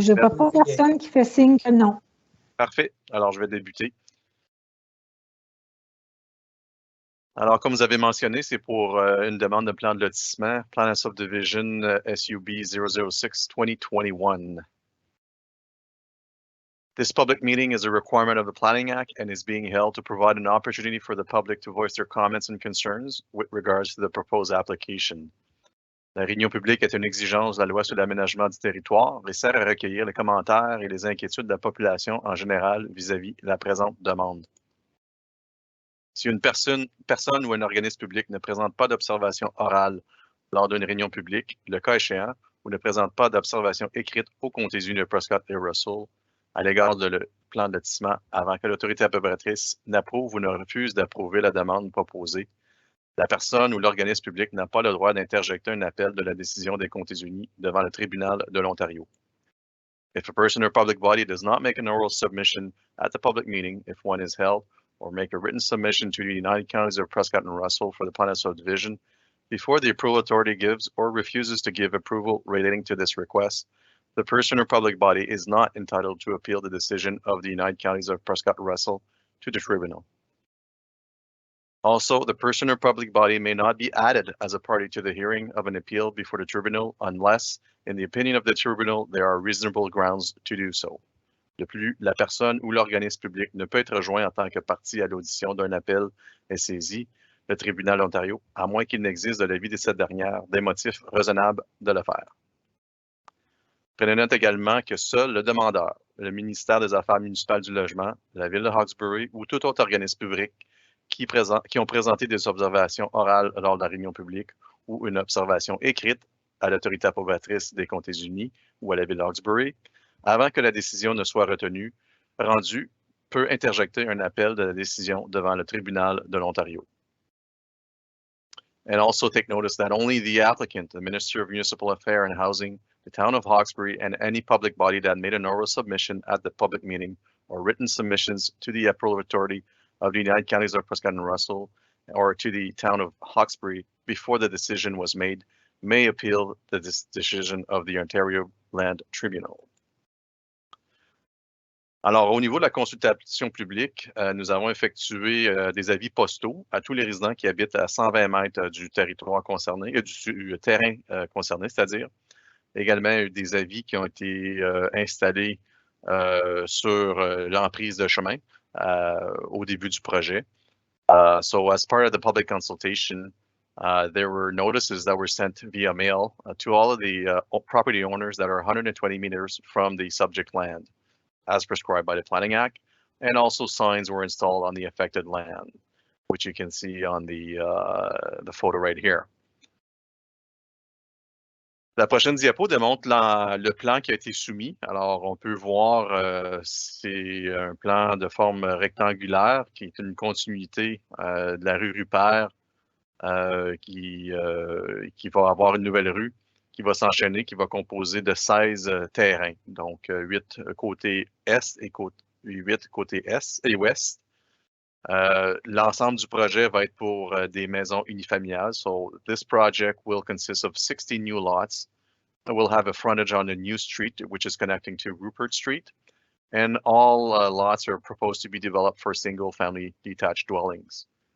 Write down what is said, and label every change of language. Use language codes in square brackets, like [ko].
[fr] Je ne vois pas personne qui fait signe que non. Parfait. Alors, je vais débuter. Alors, comme vous avez mentionné, c'est pour une demande de plan de lotissement, Plan of Subdivision SUB 006-2021. [en] This public meeting is a requirement of the Planning Act and is being held to provide an opportunity for the public to voice their comments and concerns with regards to the proposed application. [fr] La réunion publique est une exigence de la loi sur l'aménagement du territoire et sert à recueillir les commentaires et les inquiétudes de la population en général vis-à-vis de la présente demande. Si une personne ou un organisme public ne présente pas d'observation orale lors d'une réunion publique, le cas échéant, ou ne présente pas d'observation écrite aux Comtés unis de Prescott et Russell à l'égard de le plan de lotissement avant que l'autorité approbatrice n'approuve ou ne refuse d'approuver la demande proposée, La personne ou l'organisme public n'a pas le droit d'interjecter un appel de la décision des Comtés unis devant le tribunal de l'Ontario. [en] If a person or public body does not make an oral submission at the public meeting, if one is held, or make a written submission to the United Counties of Prescott and Russell for the plan of subdivision, before the approval authority gives or refuses to give approval relating to this request, the person or public body is not entitled to appeal the decision of the United Counties of Prescott and Russell to the tribunal. Also, the person or public body may not be added as a party to the hearing of an appeal before the tribunal unless, in the opinion of the tribunal, there are reasonable grounds to do so. [fr] De plus, la personne ou l'organisme public ne peut être joint en tant que partie à l'audition d'un appel et saisi le tribunal d'Ontario, à moins qu'il n'existe de l'avis de cette dernière des motifs raisonnables de le faire. Prenez note également que seul le demandeur, le ministère des Affaires municipales du Logement, la Ville de Hawkesbury ou tout autre organisme public qui ont présenté des observations orales lors de la réunion publique ou une observation écrite à l'autorité approbatrice des Comtés unis ou à la Ville de Hawkesbury, avant que la décision ne soit rendue, peut interjecter un appel de la décision devant le tribunal de l'Ontario. [en] And also take notice that only the applicant, the Minister of Municipal Affairs and Housing, the Town of Hawkesbury, and any public body that made an oral submission at the public meeting or written submissions to the approval authority of the United Counties of Prescott and Russell or to the Town of Hawkesbury before the decision was made may appeal the decision of the Ontario Land Tribunal. [fr] Alors, au niveau de la consultation publique, nous avons effectué des avis postaux à tous les résidents qui habitent à 120 mètres du territoire concerné, du terrain concerné, c'est-à-dire également des avis qui ont été installés sur l'emprise de chemin au début du projet. [en] So as part of the public consultation, there were notices that were sent via mail to all of the property owners that are 120 meters from the subject land, as prescribed by the Planning Act, and also signs were installed on the affected land, which you can see on the photo right here. [fr] La prochaine diapo démontre le plan qui a été soumis. Alors, on peut voir, c'est un plan de forme rectangulaire qui est une continuité de la rue Rupert qui va avoir une nouvelle rue qui va s'enchaîner, qui va composer de 16 terrains, donc 8 côté est et 8 côté est et ouest. L'ensemble du projet va être pour des maisons unifamiliales. [en] So this project will consist of 60 new lots. It will have a frontage on a new street, which is connecting to Rupert Street. And all lots are proposed to be developed for single-family detached dwellings.